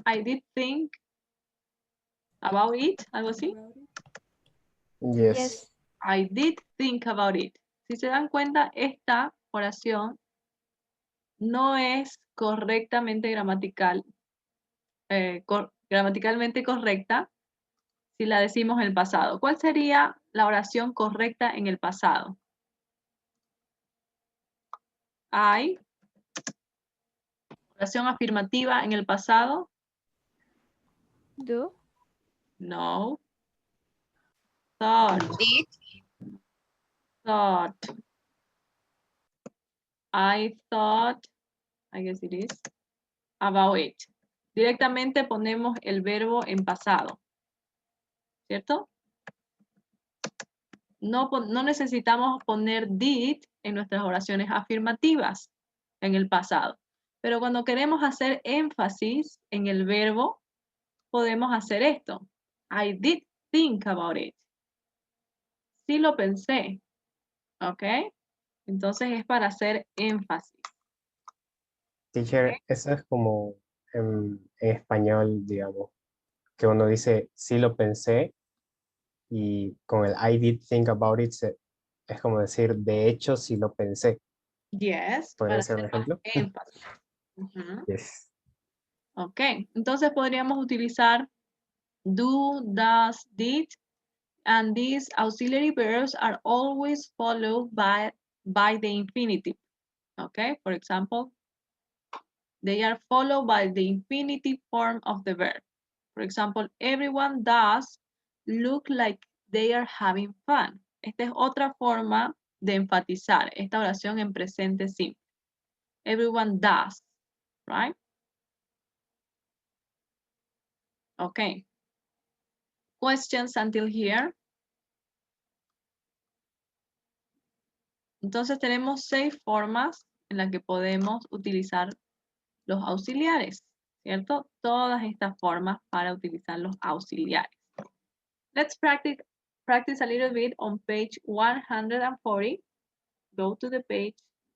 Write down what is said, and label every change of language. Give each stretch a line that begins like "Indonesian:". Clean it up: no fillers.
English: I did think about it,
Spanish: algo así.
English: Yes. I did think about it.
Spanish: Si se dan cuenta, esta oración no es correctamente gramaticalmente correcta si la decimos en el pasado. ¿Cuál sería la oración correcta en el pasado? I. Oración afirmativa en el pasado.
English: Do. No. Thought. Thought. I thought, I guess it is, about it.
Spanish: Directamente ponemos el verbo en pasado. ¿Cierto? No necesitamos poner did en nuestras oraciones afirmativas en el pasado. Pero cuando queremos hacer énfasis en el verbo, podemos hacer esto.
English: I did think about it.
Spanish: Sí lo pensé. ¿Ok? Entonces es para hacer énfasis. Teacher, eso es como en español, digamos, que uno dice, sí lo pensé, y con el
English: I did think about it
Spanish: es como decir, de hecho, sí lo pensé.
English: Yes.
Spanish: ¿Podría Para ser un hacer más ejemplo? énfasis. Ujú.
English: Yes. Ok,
Spanish: entonces podríamos utilizar
English: do, does, did, and these auxiliary verbs are always followed by the infinitive. Okay, for example, they are followed by the infinitive form of the verb. For example, everyone does look like they are having fun.
Spanish: Esta es otra forma de enfatizar esta oración en presente simple.
English: Everyone does, right? Okay. Questions until here?
Spanish: Entonces tenemos 6 formas en las que podemos utilizar los auxiliares, ¿cierto? Todas estas formas para utilizar los auxiliares.
English: Let's practice a little bit on page 140. Go to the page